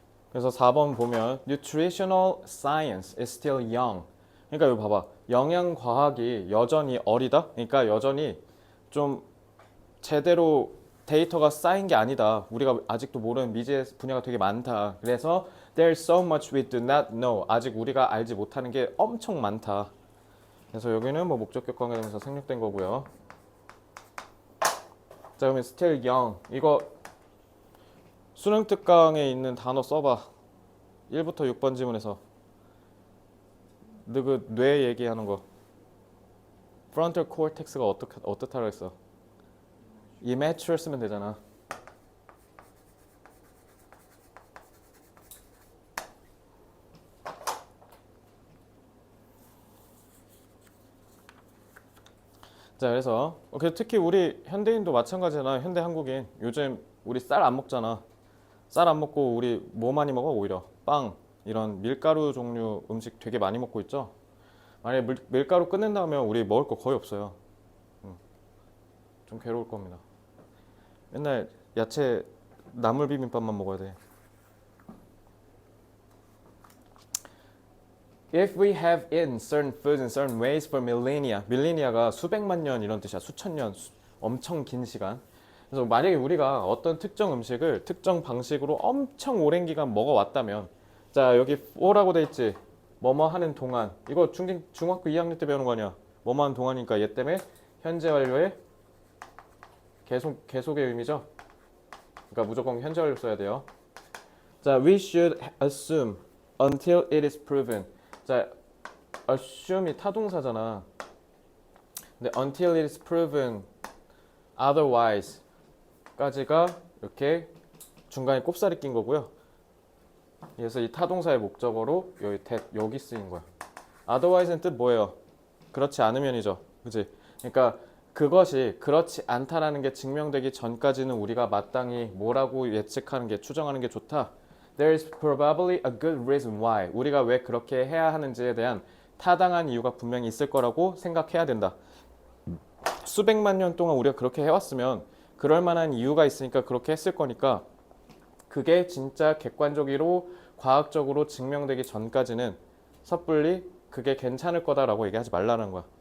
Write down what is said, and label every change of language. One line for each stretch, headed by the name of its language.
Korean: 그래서 4번 보면
English: Nutritional science is still young.
Korean: 그러니까 여기 봐봐. 영양과학이 여전히 어리다? 그러니까 여전히 좀 제대로 데이터가 쌓인 게 아니다. 우리가 아직도 모르는 미지의 분야가 되게 많다. 그래서
English: There's so much we do not know.
Korean: 아직 우리가 알지 못하는 게 엄청 많다. 그래서 여기는 목적격 관계대명사 생략된 거고요. 자, 그러면
English: still young.
Korean: 이거 수능 특강에 있는 단어 써봐. 1부터 6번 지문에서 너 그 뇌 얘기하는 거. frontal cortex가 어떻다고 했어? immature 쓰면 되잖아. 자, 그래서 특히 우리 현대인도 마찬가지잖아. 현대 한국인 요즘 우리 쌀 안 먹잖아. 쌀 안 먹고 우리 뭐 많이 먹어? 오히려 빵 이런 밀가루 종류 음식 되게 많이 먹고 있죠. 만약에 밀가루 끊는다면 우리 먹을 거 거의 없어요. 좀 괴로울 겁니다. 맨날 야채 나물 비빔밥만 먹어야 돼.
English: If we have eaten certain foods in certain ways for millennia,
Korean: 밀레니아가 수백만 년 이런 뜻이야. 수천 년, 엄청 긴 시간. 그래서 만약에 우리가 어떤 특정 음식을 특정 방식으로 엄청 오랜 기간 먹어왔다면, 자 여기 4라고 돼 있지. 뭐뭐 하는 동안. 이거 중학교 2학년 때 배우는 거 아니야. 뭐뭐 하는 동안이니까 얘 때문에 현재 완료의 계속의 의미죠. 그러니까 무조건 현재 완료 써야 돼요. 자,
English: we should assume until it is proven.
Korean: 자, assume이 타동사잖아. 근데
English: until it is proven otherwise
Korean: 까지가 이렇게 중간에 꼽살이 낀 거고요. 그래서 이 타동사의 목적어로 여기 쓰인 거야. otherwise는 뜻 뭐예요? 그렇지 않으면이죠. 그치? 그러니까 그것이 그렇지 않다라는 게 증명되기 전까지는 우리가 마땅히 뭐라고 예측하는 게 추정하는 게 좋다.
English: There is probably a good reason why.
Korean: 우리가 왜 그렇게 해야 하는지에 대한 타당한 이유가 분명히 있을 거라고 생각해야 된다. 수백만 년 동안 우리가 그렇게 해왔으면 그럴 만한 이유가 있으니까 그렇게 했을 거니까 그게 진짜 객관적으로 과학적으로 증명되기 전까지는 섣불리 그게 괜찮을 거다라고 얘기하지 말라는 거야.